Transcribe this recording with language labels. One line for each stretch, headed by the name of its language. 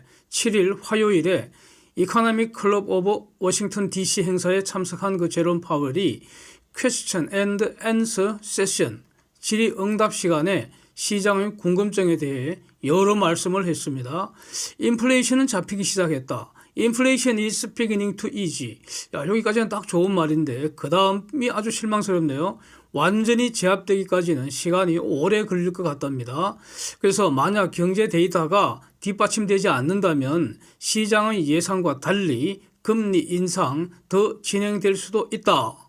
Korean: 7일 화요일에 이코노믹 클럽 오브 워싱턴 DC 행사에 참석한 그 제롬 파웰이
English: Question and Answer Session,
Korean: 질의응답 시간에 시장의 궁금증에 대해 여러 말씀을 했습니다. 인플레이션은 잡히기 시작했다.
English: Inflation is beginning to ease.
Korean: 여기까지는 딱 좋은 말인데 그 다음이 아주 실망스럽네요. 완전히 제압되기까지는 시간이 오래 걸릴 것 같답니다. 그래서 만약 경제 데이터가 뒷받침되지 않는다면 시장의 예상과 달리 금리 인상 더 진행될 수도 있다.